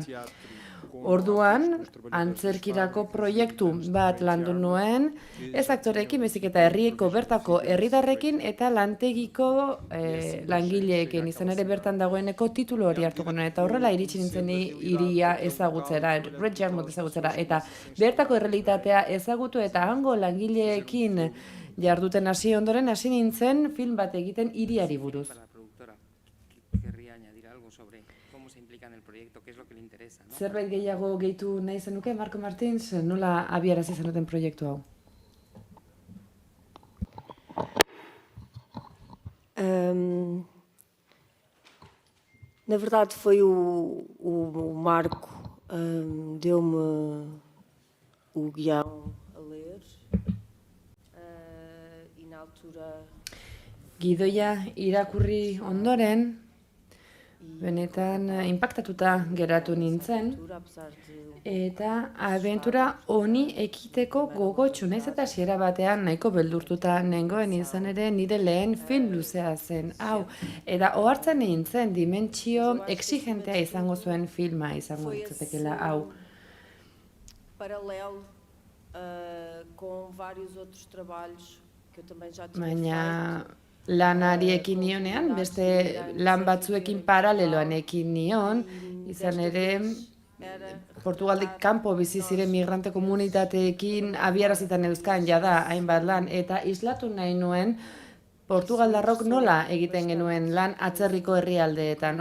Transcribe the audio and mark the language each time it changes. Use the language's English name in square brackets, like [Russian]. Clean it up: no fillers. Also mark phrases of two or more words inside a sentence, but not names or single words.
[Basque] Orduan, antzerkirako proiektu bat landu nuen, ez aktoreekin, baizik eta herrieko bertako herritarrekin eta lantegiko langileekin, izan ere bertan dagoeneko titulu hori hartuko nuen, eta horrela iritsi nintzen hiria ezagutzera, Great Yarmouth ezagutzera, eta bertako errealitatea ezagutu eta hango langileekin jarduten hasi ondoren hasi nintzen film bat egiten hiriari buruz. Zerbait gehiago gehitu nahi zenuke, Marco Martins, nola abiarazi zenuten proiektu hau? [Portuguese] Na verdade foi o Marco, deu-me o guião a ler e na altura... [Basque] Gidoia irakurri ondoren, benetan inpaktatuta geratu nintzen, eta abentura honi ekiteko gogotsu, naiz eta hasiera batean nahiko beldurtuta nengoen, izan ere nire lehen film luzea zen, hau, eta ohartzen nintzen dimentsio exigentea izango zuen filma izango litzatekeela hau. [Portuguese] Paralelo com vários outros trabalhos que eu também já tinha feito. [Basque] Lanari ekin nionean, beste lan batzuekin paraleloan ekin nion, izan ere Portugaldik kanpo bizi ziren migrante komunitateekin abiarazitan euskan jada hainbat lan, eta islatu nahi nuen Portugaldarrok nola egiten genuen lan atzerriko herrialdeetan.